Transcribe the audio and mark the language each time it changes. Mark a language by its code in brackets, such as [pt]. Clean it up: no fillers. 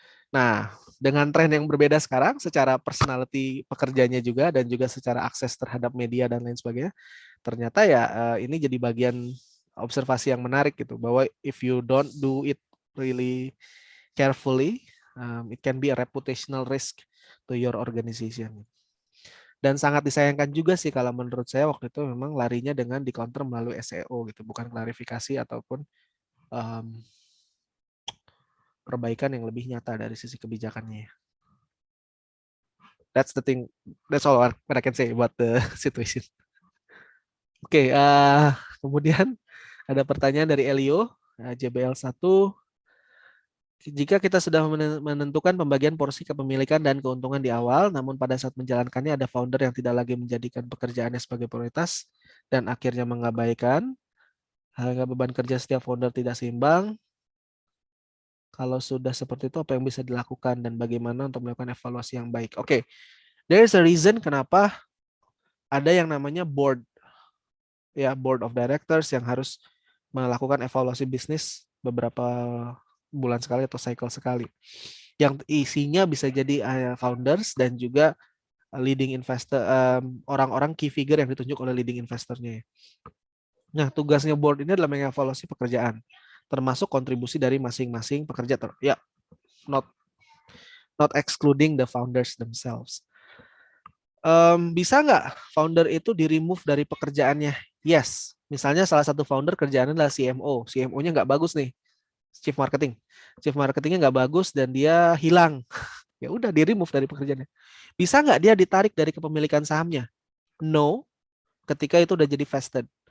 [id] Nah, dengan tren yang berbeda sekarang secara personality pekerjanya juga dan juga secara akses terhadap media dan lain sebagainya, ternyata ya ini jadi bagian observasi yang menarik gitu, bahwa [en] if you don't do it really carefully, it can be a reputational risk to your organization. [id] Dan sangat disayangkan juga sih kalau menurut saya waktu itu memang larinya dengan di counter melalui SEO gitu, bukan klarifikasi ataupun perbaikan yang lebih nyata dari sisi kebijakannya. [en] That's the thing. That's all what I can say about the situation. [id] Oke, kemudian ada pertanyaan dari Elio, JBL1. Jika kita sudah menentukan pembagian porsi kepemilikan dan keuntungan di awal, namun pada saat menjalankannya ada founder yang tidak lagi menjadikan pekerjaannya sebagai prioritas dan akhirnya mengabaikan, harga beban kerja setiap founder tidak seimbang, Kalau sudah seperti itu, apa yang bisa dilakukan dan bagaimana untuk melakukan evaluasi yang baik? Oke, [en] there is a reason [id] kenapa ada yang namanya board, ya, board of directors yang harus melakukan evaluasi bisnis beberapa bulan sekali atau cycle sekali. Yang isinya bisa jadi founders dan juga leading investor, orang-orang key figure yang ditunjuk oleh leading investornya. Nah, tugasnya board ini adalah mengevaluasi pekerjaan, termasuk kontribusi dari masing-masing pekerja. [en] Ya, not excluding the founders themselves. [id] Bisa nggak founder itu di-remove dari pekerjaannya? Yes. Misalnya salah satu founder kerjaannya adalah CMO. CMO-nya nggak bagus nih, Chief Marketing. Chief Marketingnya nggak bagus dan dia hilang. Ya udah, di-remove dari pekerjaannya. Bisa nggak dia ditarik dari kepemilikan sahamnya? No, ketika itu udah jadi vested.